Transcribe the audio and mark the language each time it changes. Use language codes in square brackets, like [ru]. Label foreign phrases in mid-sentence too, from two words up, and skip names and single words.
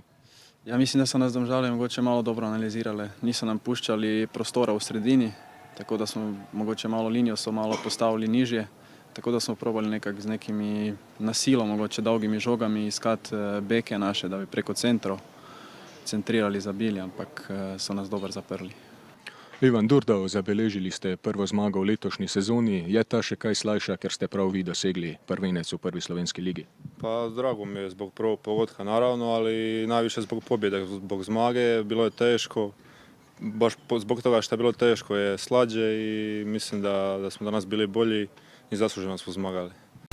[sl] Ja, mislim, da so nas Domžale mogoče malo dobro analizirale, niso nam puščali prostora v sredini, tako da smo mogoče malo linijo so malo postavili nižje, tako da smo probali nekako z nekimi nasilo, mogoče dolgimi žogami iskati beke naše, da bi preko centrov centrirali, zabili, ampak so nas dobro zaprli. Ivan Durdov, zabeležili ste prvo zmago v letošnji sezoni. Je ta še kaj slajša, ker ste prav vi dosegli prvenec v prvi slovenski ligi? [hr] Pa drago mi je zbog prvog pogotka naravno, ali najviše zbog pobjede, zbog zmage. Bilo je teško, baš zbog toga što je bilo teško je slađe i mislim da smo danas bili bolji i zasluženo smo zmagali.